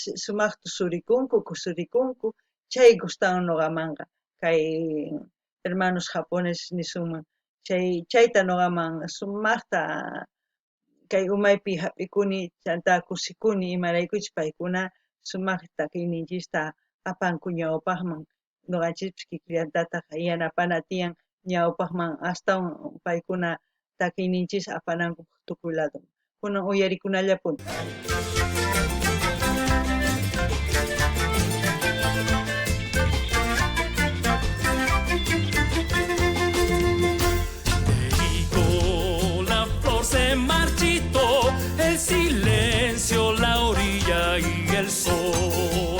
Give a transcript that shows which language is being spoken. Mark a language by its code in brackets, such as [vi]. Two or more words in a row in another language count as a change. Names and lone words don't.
[qu] sumaq tusurikunku kusurikunku chay gustawan nuqamanqa kay [es] hermanos japoneses [qu] nisunman chayta nuqaman sumaqta kay umaypi hap'ikuni chanta kusikuni imaraykuchus paykuna sumaq takiyninchista apanku ñawpaqman nuqanchikpis kikillantataq yanapana tiyan ñawpaqman astawan paykuna takiyninchis apananku tukuy lado kunan uyarikunallapuni. [es] Se marchitó el silencio, la orilla y el sol.